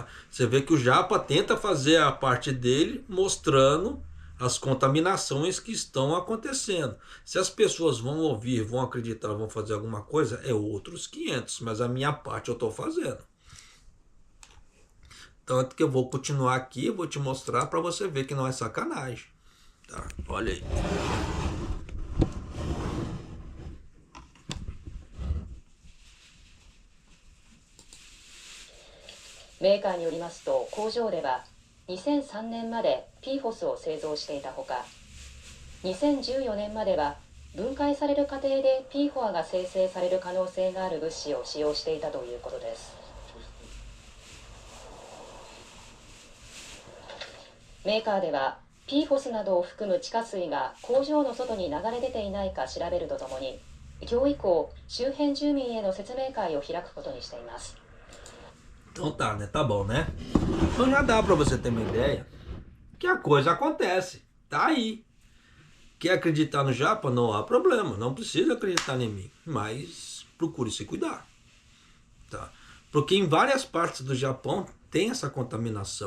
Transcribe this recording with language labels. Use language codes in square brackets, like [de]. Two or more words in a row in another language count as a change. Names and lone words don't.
[pt] Você vê que o Japa tenta fazer a parte dele mostrando as contaminações que estão acontecendo. Se as pessoas vão ouvir, vão acreditar, vão fazer alguma coisa, é outros 500, mas a minha parte eu estou fazendo. Tanto que eu vou continuar aqui, vou te mostrar para você ver que não é sacanagem. Tá? Olha aí. [ja] メーカーによりますと、工場では2003年まで PFOS を製造していたほか、2014年までは分解される過程で PFOA が生成される可能性がある物資を使用していたということです。メーカーでは PFOS などを含む地下水が工場の外に流れ出ていないか調べるとともに、今日以降周辺住民への説明会を開くことにしています。 [pt] Então tá, né? Tá bom, né? Então já dá pra você ter uma ideia que a coisa acontece. Tá aí. Quer acreditar no Japa? Não há problema. Não precisa acreditar em mim. Mas procure se cuidar. Tá? Porque em várias partes do Japão tem essa contaminação.